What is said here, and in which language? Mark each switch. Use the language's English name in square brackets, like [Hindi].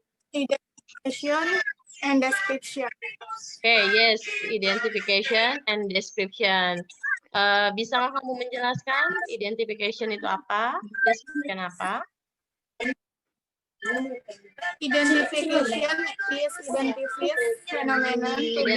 [English] Identification and description. Okay, yes, identification and description. [Indonesian] Bisa kamu menjelaskan identification itu apa? Description apa? [English] Identification is identify phenomenon to be